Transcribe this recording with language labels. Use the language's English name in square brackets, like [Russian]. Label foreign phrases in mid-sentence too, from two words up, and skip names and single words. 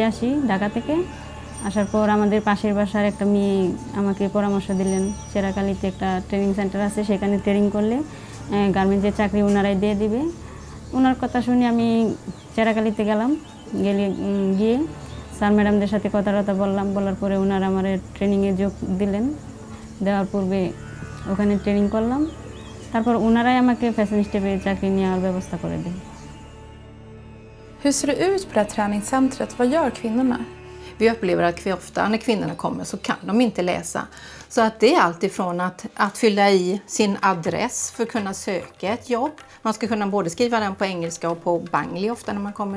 [Bangla] আসি ঢাকা থেকে আসার পর আমাদের পাশের বাসার একটা মেয়ে আমাকে পরামর্শ দিলেন চেরাকালিতে একটা ট্রেনিং সেন্টার আছে সেখানে ট্রেনিং করলে গার্মেন্টসের চাকরি ওনারাই দিয়ে দিবে ওনার কথা শুনে আমি চেরাকালিতে গেলাম গিয়ে স্যার ম্যাডামদের সাথে কথাবার্তা বলার পরে ওনারা আমার ট্রেনিংয়ে যোগ দিলেন দেওয়ার পূর্বে ওখানে ট্রেনিং করলাম তারপর ওনারাই আমাকে ফ্যাশন স্টেপে চাকরি নেওয়ার ব্যবস্থা করে দেন [Swedish] Hur ser det ut på det här träningscentret? Vad gör kvinnorna? Vi upplever att ofta när kvinnorna kommer så kan de inte läsa. Så att det är allt ifrån att fylla i sin adress för att kunna söka ett jobb. Man ska kunna både skriva den på engelska och på bangli ofta när man kommer.